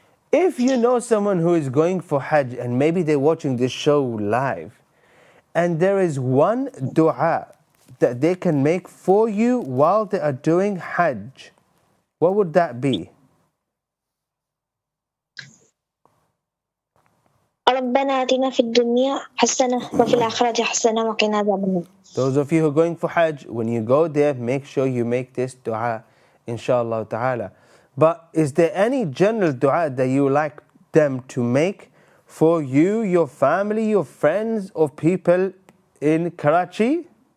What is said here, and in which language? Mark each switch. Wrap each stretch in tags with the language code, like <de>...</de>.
<en>If you know someone who is going for Hajj and maybe they're watching this show live, and there is one dua that they can make for you while they are doing Hajj, what would that be?</en> <ar>ربنا آتنا في الدنيا حسنة وفي الآخرة حسنة وقنا عذاب النار.</ar> <en>Those of you who are going for Hajj, when you go there, make sure you make this dua, inshallah ta'ala. But is there any general dua that you like them to make for you, your family, your friends, or people in Karachi?</en>